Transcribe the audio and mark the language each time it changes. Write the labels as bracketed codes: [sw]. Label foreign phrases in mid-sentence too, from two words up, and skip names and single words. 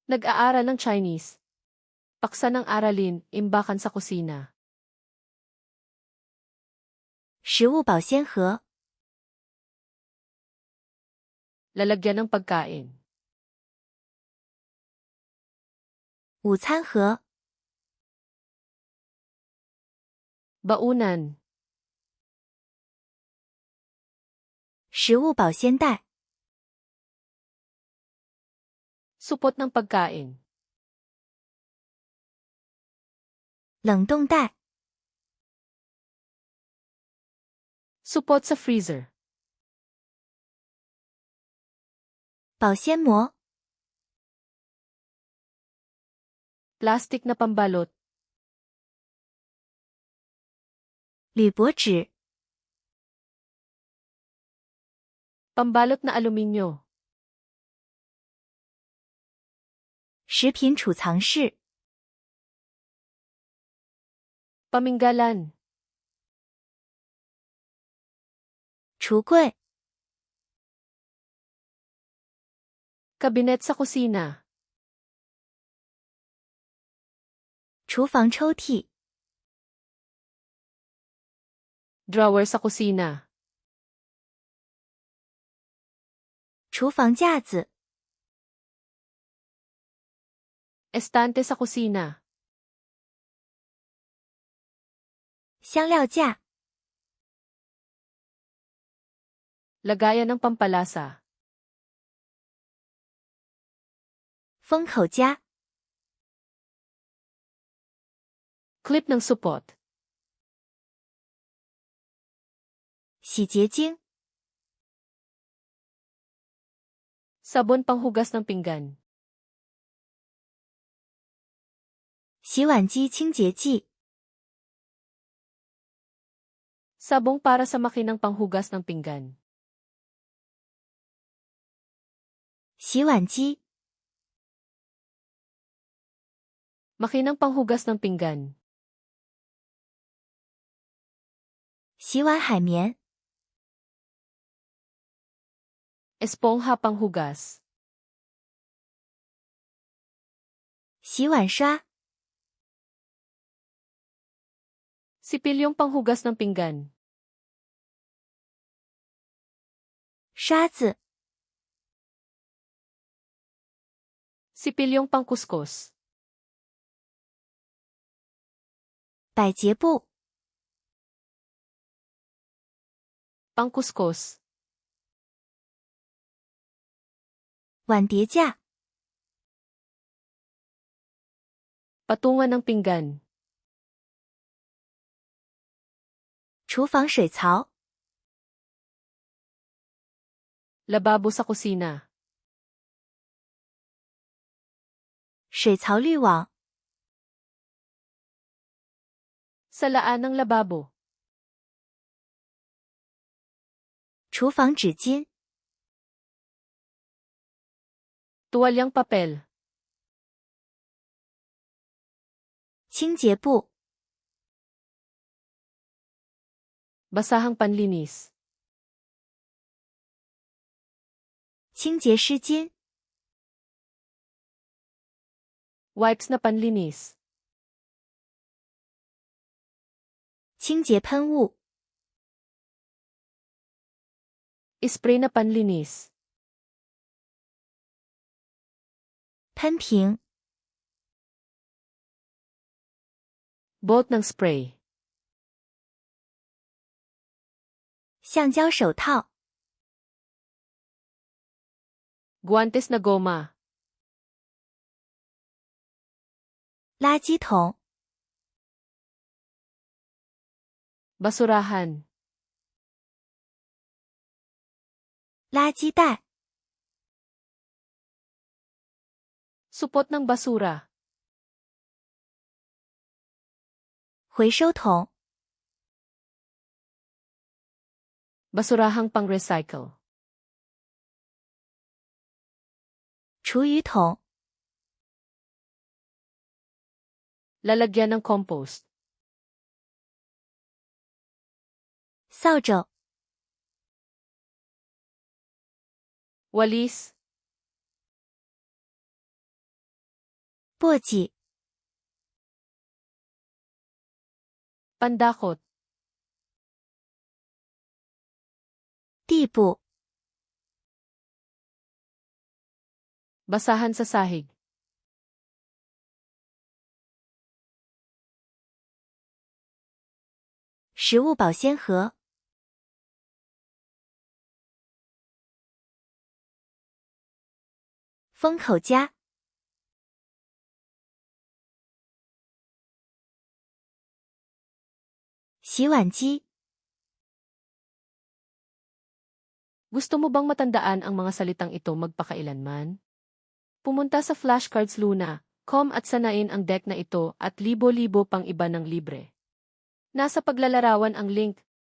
[tl] Nag-aaral ng Chinese. Paksa ng aralin, imbakan sa kusina. [zh] 食物保鲜盒、 [tl] Lalagyan ng pagkain. [zh] 午餐盒、 [tl] Baunan. [zh] 食物保鲜袋、 [tl] Supot ng pagkain. [zh] 冷冻袋、 [tl] Supot sa freezer. [zh] 保鲜膜、 [tl] Plastic na pambalot. [zh] 铝箔纸、 [tl] Pambalot na aluminyo. [zh] 食品储藏室、 [tl] Paminggalan. [zh] 橱柜、 [tl] Kabinet sa kusina. [zh] 厨房抽屉、 [tl] Drawer sa kusina. [zh] 厨房架子、 [tl] Estante sa kusina. [zh] 香料架、 [tl] Lagayan ng pampalasa. [zh] 封口夹、 [tl] Clip ng supot. [zh] 洗洁精、 [tl] Sabon panghugas ng pinggan. [zh] 洗碗机清洁剂、 [tl] Sabong para sa makinang panghugas ng pinggan. [zh] 洗碗机、 [tl] Makinang panghugas ng pinggan. [zh] 洗碗海绵、 [tl] Espongha panghugas. [zh] 洗碗刷、 [tl] Sipilyong panghugas ng pinggan. [zh] 刷子、 [tl] Sipilyong pangkuskus. [zh] 百洁布、 [tl] Pangkuskus. [zh] 碗碟架、 [tl] Patungan ng pinggan. [zh] 厨房水槽、 [tl] Lababo sa kusina. [zh] 水槽滤网、 [tl] Salaan ng lababo. [zh] 厨房纸巾、 [tl] Tuwalyang papel. [zh] 清洁布、 [tl] Basahang panlinis. [zh] 清洁湿巾、 [tl] Wipes na panlinis. [zh] 清洁喷雾、 [tl] Spray na panlinis. [zh] 喷瓶、 [tl] Bolt ng spray. [zh] 橡胶手套、 [tl] Guantes na goma. [zh] 垃圾桶、 [tl] Basurahan. [zh] 垃圾袋、 [tl] Supot ng basura. [zh] 回收桶、 [tl] Basurahang pang-recycle. [zh] 厨余桶、 [tl] Lalagyan ng compost. [zh] 扫帚、 [tl] Walis. [zh] 簸箕、 [tl] pandakot, [zh] 地步、 [tl] basahan sa sahig, [zh] 食物保鲜盒、 封口夹、 洗碗机、 [tl] Gusto mo bang matandaan ang mga salitang ito magpakailanman? Pumunta sa flashcardsluna.com at sanain ang deck na ito at libo-libo pang iba ng libre. Nasa paglalarawan ang link.